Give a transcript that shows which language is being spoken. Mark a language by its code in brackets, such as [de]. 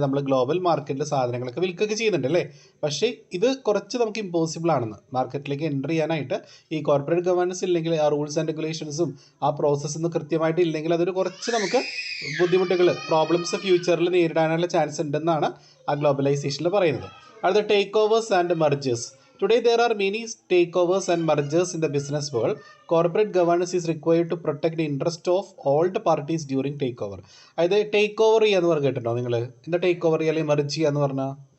[ml] നമ്മൾ ഗ്ലോബൽ മാർക്കറ്റിൽ സാധനങ്ങളൊക്കെ വിൽക്കുകയൊക്കെ ചെയ്യുന്നുണ്ട് അല്ലേ. പക്ഷേ ഇത് കുറച്ച് നമുക്ക് ഇമ്പോസിബിൾ ആണെന്ന്, മാർക്കറ്റിലേക്ക് എൻ്റർ ചെയ്യാനായിട്ട് ഈ കോർപ്പറേറ്റ് ഗവേണൻസ് ഇല്ലെങ്കിൽ, ആ റൂൾസ് ആൻഡ് റെഗുലേഷൻസും ആ പ്രോസസ്സൊന്നും കൃത്യമായിട്ട് ഇല്ലെങ്കിൽ അതൊരു കുറച്ച് നമുക്ക് ബുദ്ധിമുട്ടുകൾ, പ്രോബ്ലംസ് ഫ്യൂച്ചറിൽ നേരിടാനുള്ള ചാൻസ് ഉണ്ടെന്നാണ് ആ ഗ്ലോബലൈസേഷനിൽ പറയുന്നത്. [en] അടുത്ത takeovers and mergers. Today there are many takeovers and mergers in the business world. Corporate governance is required to protect the interest of all the parties during takeover. [ml] അതായത് take over ചെയ്യാന്ന് പറഞ്ഞ് കേട്ടിട്ടുണ്ടോ നിങ്ങൾ? എന്താ take over ചെയ്യുക അല്ലെങ്കിൽ merge ചെയ്യാന്ന് പറഞ്ഞാൽ?